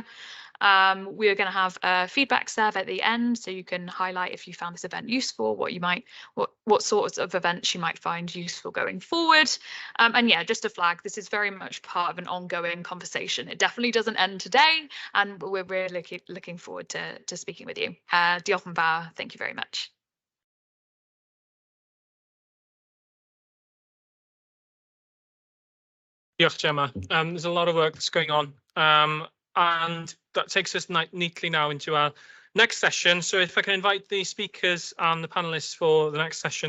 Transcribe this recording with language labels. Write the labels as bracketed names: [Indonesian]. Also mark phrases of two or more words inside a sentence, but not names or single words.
[English] We are going to have a feedback survey at the end, so you can highlight if you found this event useful, what sorts of events you might find useful going forward. And yeah, just a flag, this is very much part of an ongoing conversation. It definitely doesn't end today, and we're really looking forward to speaking with you. [Welsh] Diolch yn fawr. [English] Thank you very much. [Welsh] Diolch, Gemma. [English] There's a lot of work that's going on. And that takes us neatly now into our next session. So if I can invite the speakers and the panelists for the next session.